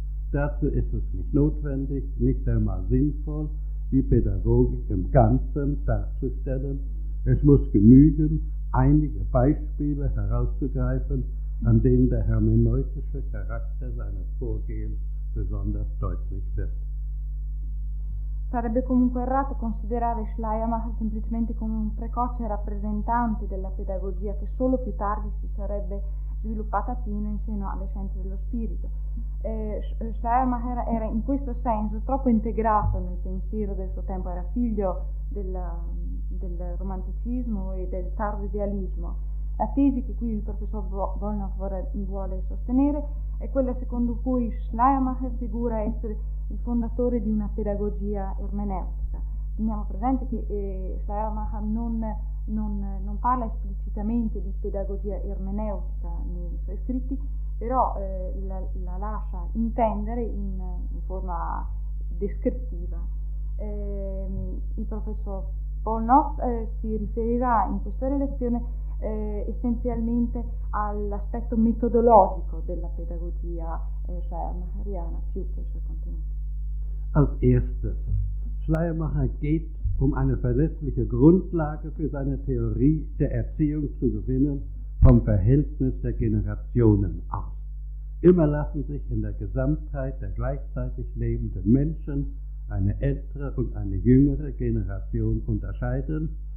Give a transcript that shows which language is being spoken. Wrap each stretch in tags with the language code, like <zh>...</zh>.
<de>Dazu ist es nicht notwendig, nicht einmal sinnvoll, die Pädagogik im Ganzen darzustellen. Es muss genügen, einige Beispiele herauszugreifen, an denen der hermeneutische Charakter seines Vorgehens besonders deutlich wird.</de> <it>Sarebbe comunque errato considerare Schleiermacher semplicemente come un precoce rappresentante della pedagogia che solo più tardi si sarebbe sviluppata fino in seno alle scienze dello spirito. Schleiermacher era in questo senso troppo integrato nel pensiero del suo tempo, era figlio del romanticismo e del tardo idealismo. La tesi che qui il professor Bollnow vuole sostenere è quella secondo cui Schleiermacher figura essere il fondatore di una pedagogia ermeneutica. Teniamo presente che Schleiermacher non parla esplicitamente di pedagogia ermeneutica nei suoi scritti, però la lascia intendere in forma descrittiva. Il professor Bollnow si riferirà in questa relazione essenzialmente all'aspetto metodologico della pedagogia schleiermacheriana più che sui contenuti.</it> <de>Als erstes, Schleiermacher geht, um eine verlässliche Grundlage für seine Theorie der Erziehung zu gewinnen, vom Verhältnis der Generationen aus. Immer lassen sich in der Gesamtheit der gleichzeitig lebenden Menschen eine ältere und eine jüngere Generation unterscheiden,</de>